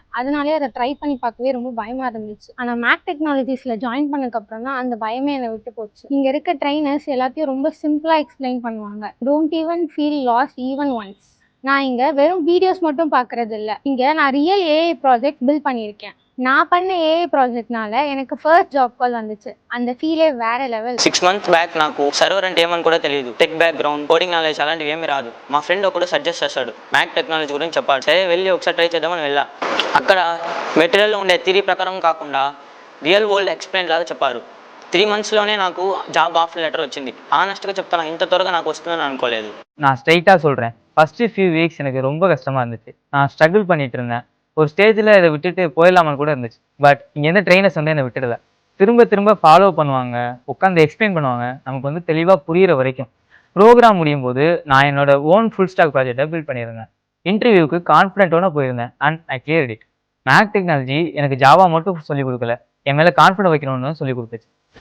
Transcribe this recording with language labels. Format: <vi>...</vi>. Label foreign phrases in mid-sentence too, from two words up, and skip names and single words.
<ta>அதனாலே அதை ட்ரை பண்ணி பார்க்கவே ரொம்ப பயமா இருந்துச்சு. ஆனா மேக் டெக்னாலஜிஸ்ல ஜாயின் பண்ணதுக்கு அப்புறம் தான் அந்த பயமே என்னை விட்டு போச்சு. இங்க இருக்க ட்ரைனர்ஸ் எல்லாத்தையும் ரொம்ப சிம்பிளா எக்ஸ்பிளைன் பண்ணுவாங்க.</ta> <en>don't even feel loss even once.</en> <ta>நான் இங்க வெறும் வீடியோஸ் மட்டும் பார்க்கறது இல்லை, இங்க நான்</ta> <en>real AI project build</en> <ta>பண்ணியிருக்கேன். நான் பண்ண</ta> <en>AI projectனால</en> <ta>எனக்கு</ta> <en>first job call</en> <ta>வந்துச்சு.</ta> <te>அந்த ఫీలే వేరే లెవెల్.</te> <en>6 months back</en> <te>నాకు సర్వర్ అంటే ఏమని కూడా తెలియదు.</te> <en>tech background, coding knowledge</en> <te>అలాంటివి ఏమీ రాదు. మా ఫ్రెండ్ ఒకడు సజెస్ట్ చేశాడు, మ్యాక్ టెక్నాలజీ గురించి చెప్పాడు. సరే వెళ్ళి ఒకసారి ట్రై చేద్దామని వెళ్ళా. అక్కడ మెటీరియల్లో ఉండే థియరీ ప్రకారం కాకుండా</te> <en>real world explain</en> <te>లాగా చెప్పారు. 3 మంత్స్లోనే నాకు</te> <en>job offer letter</en> <te>వచ్చింది. ఆనెస్ట్గా చెప్తాను, ఇంత త్వరగా నాకు వస్తుందని అనుకోలేదు.</te> <ta>நான் ஸ்ட்ரைட்டாக சொல்கிறேன்,</ta> <en>first few weeks</en> <ta>எனக்கு ரொம்ப கஷ்டமாக இருந்துச்சு. நான் ஸ்ட்ரகிள் பண்ணிட்டு இருந்தேன். ஒரு ஸ்டேஜில் இதை விட்டுட்டு போயிடலாமான்னு கூட இருந்துச்சு. பட் இங்கேருந்து ட்ரெயினர்ஸ் வந்து என்னை விட்டுடல. திரும்ப திரும்ப ஃபாலோ பண்ணுவாங்க, உட்காந்து எக்ஸ்பிளைன் பண்ணுவாங்க, நமக்கு வந்து தெளிவாக புரிகிற வரைக்கும். ப்ரோக்ராம் முடியும் போது நான் என்னோட</ta> <en>own full stack project build</en> <ta>பண்ணியிருந்தேன். இன்டர்வியூக்கு கான்ஃபிடென்ட்டோட போயிருந்தேன்</ta> <en>and I cleared it.</en> <ta>மேக் டெக்னாலஜி எனக்கு ஜாவா மட்டும் சொல்லிக் கொடுக்கல, என் மேலே கான்ஃபிடென்ட் வைக்கணும்னு சொல்லிக் கொடுத்துச்சு.</ta>